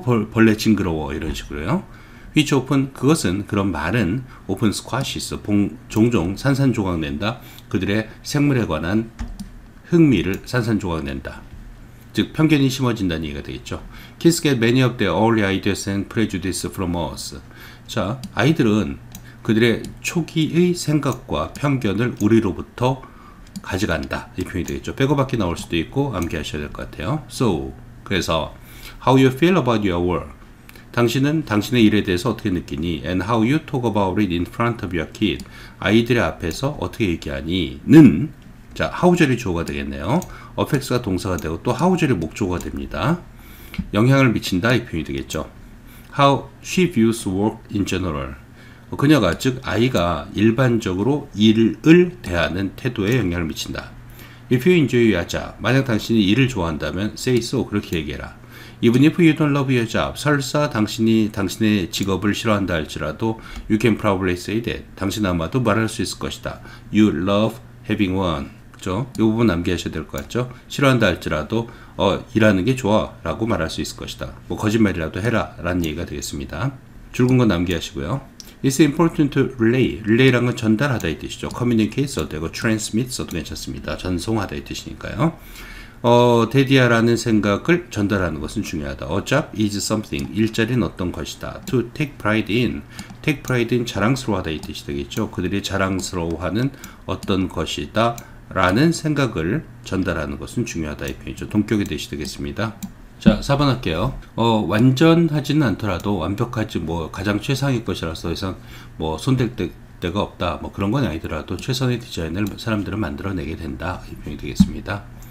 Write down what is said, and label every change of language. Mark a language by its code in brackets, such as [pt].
[ko] 벌레 징그러워, 이런 식으로요. [en] which often, [ko] 그것은, 그런 말은 [en] often squashes, [ko] 종종 산산조각 낸다. 그들의 생물에 관한 흥미를 산산조각 낸다. 즉 편견이 심어진다는 얘기가 되겠죠. [en] Kids get many of their early ideas and prejudice from us. [ko] 자, 아이들은 그들의 초기의 생각과 편견을 우리로부터 가져간다, 이 표현이 되겠죠. 빼고받기 나올 수도 있고 암기하셔야 될 것 같아요. [en] So, [ko] 그래서 [en] how you feel about your work, [ko] 당신은 당신의 일에 대해서 어떻게 느끼니, [en] and how you talk about it in front of your kid, [ko] 아이들의 앞에서 어떻게 얘기하니 는, 자, how절이 주어가 되겠네요. affects가 동사가 되고 또 how절이 목적어가 됩니다. 영향을 미친다, 이 표현이 되겠죠. [en] How she views work in general, [ko] 그녀가, 즉 아이가 일반적으로 일을 대하는 태도에 영향을 미친다. [en] If you enjoy your job, [ko] 만약 당신이 일을 좋아한다면 [en] say so, [ko] 그렇게 얘기해라. [en] Even if you don't love your job, [ko] 설사 당신이 당신의 직업을 싫어한다 할지라도 [en] you can probably say that, [ko] 당신 아마도 말할 수 있을 것이다. [en] You love having one, [ko] 그죠? 이 부분 남기하셔야 될 것 같죠? 싫어한다 할지라도 일하는 게 좋아 라고 말할 수 있을 것이다. 뭐 거짓말이라도 해라 라는 얘기가 되겠습니다. 줄근 건 남기하시고요. [en] It's important to relay, [ko] relay란 건 전달하다 이 뜻이죠. communicate 써도 되고 transmit 써도 괜찮습니다. 전송하다 이 뜻이니까요. 데디아라는 생각을 전달하는 것은 중요하다. [en] A job is something, [ko] 일자리는 어떤 것이다. [en] To take pride in, take pride in [ko] 자랑스러워하다 이 뜻이 되겠죠. 그들이 자랑스러워하는 어떤 것이다 라는 생각을 전달하는 것은 중요하다, 이 표현이죠. 동격의 대시 되겠습니다. 자, 4번 할게요. 완전하지는 않더라도 완벽하지, 뭐 가장 최상의 것이라서 더 이상 뭐 손댈 데가 없다, 뭐 그런 건 아니더라도 최선의 디자인을 사람들은 만들어내게 된다, 이 표현이 되겠습니다.